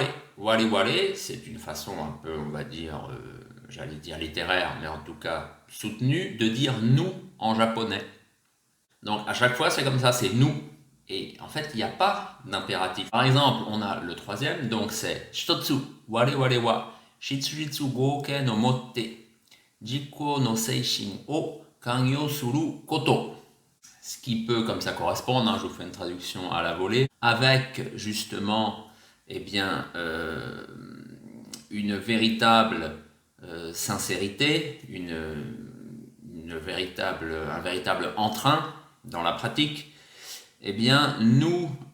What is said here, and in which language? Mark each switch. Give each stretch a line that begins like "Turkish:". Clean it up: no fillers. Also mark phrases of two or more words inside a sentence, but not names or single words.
Japanese: 我々,
French: c'est une façon un peu, on va dire, j'allais dire littéraire, mais en tout cas soutenue, de dire nous en japonais. Donc à chaque fois c'est comme ça, c'est nous. Et en fait il n'y a pas d'impératif. Par exemple, on a le troisième, donc c'est Shitotsu,
Japanese: 我々は、質実剛健をもって、実行の精神を涵養すること.
French: Ce qui peut comme ça correspondre, je vous fais une traduction à la volée, avec justement eh bien, une véritable sincérité, un véritable entrain dans la pratique, eh bien, nous